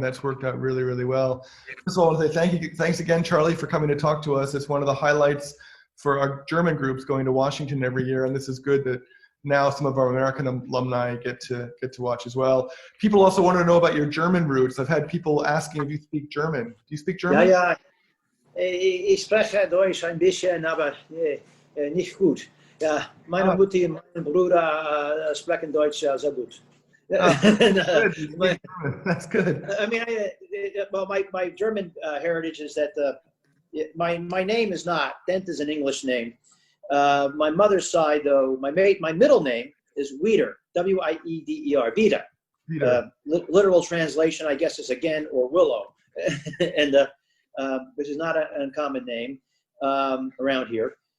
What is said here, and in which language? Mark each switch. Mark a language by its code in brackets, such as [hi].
[en] That's worked out really, really well. First of all, I want to say thanks again, Charlie, for coming to talk to us. It's one of the highlights for our German groups going to Washington every year, and this is good that now some of our American alumni get to watch as well. People also want to know about your German roots. I've had people asking if you speak German. Do you speak German? [de] Ja, ich spreche Deutsch ein bisschen, aber nicht gut. Ja, meine Mutter und mein Bruder sprechen Deutsch sehr gut. [en] That's good. I mean, well, my German heritage is that my name is not, Dent is an English name. My mother's side, though, my middle name is Wieder, W-I-E-D-E-R, Vida. Literal translation, I guess, is again or willow, and which is not an uncommon name around here.